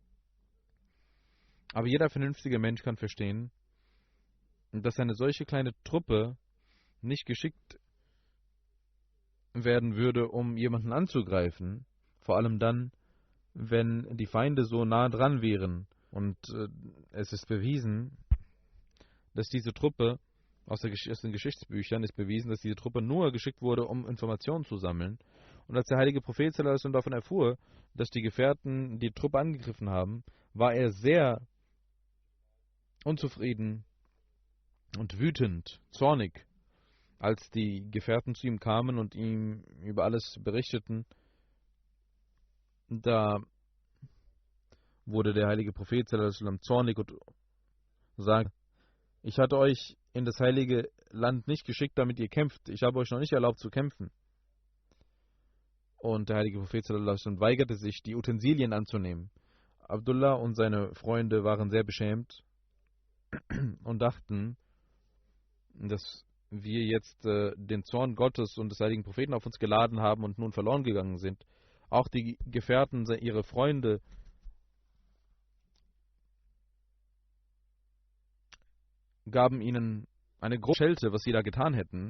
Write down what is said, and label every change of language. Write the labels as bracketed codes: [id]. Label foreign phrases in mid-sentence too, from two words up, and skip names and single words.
[de] Aber jeder vernünftige Mensch kann verstehen, dass eine solche kleine Truppe nicht geschickt werden würde, um jemanden anzugreifen, vor allem dann, wenn die Feinde so nah dran wären. Und es ist bewiesen, dass diese Truppe, aus den Geschichtsbüchern ist bewiesen, dass diese Truppe nur geschickt wurde, um Informationen zu sammeln. Und als der heilige Prophet [ar] صلى الله عليه وسلم [de] davon erfuhr, dass die Gefährten die Truppe angegriffen haben, war er sehr unzufrieden und wütend, zornig, als die Gefährten zu ihm kamen und ihm über alles berichteten. Da wurde der heilige Prophet [ar] صلى الله عليه وسلم [de] zornig und sagte: Ich hatte euch in das heilige Land nicht geschickt, damit ihr kämpft. Ich habe euch noch nicht erlaubt zu kämpfen. Und der heilige Prophet [ar] صلى الله عليه وسلم [de] weigerte sich, die Utensilien anzunehmen. Abdullah und seine Freunde waren sehr beschämt und dachten, dass wir jetzt den Zorn Gottes und des heiligen Propheten auf uns geladen haben und nun verloren gegangen sind. Auch die Gefährten, ihre Freunde, gaben ihnen eine große Schelte, was sie da getan hätten.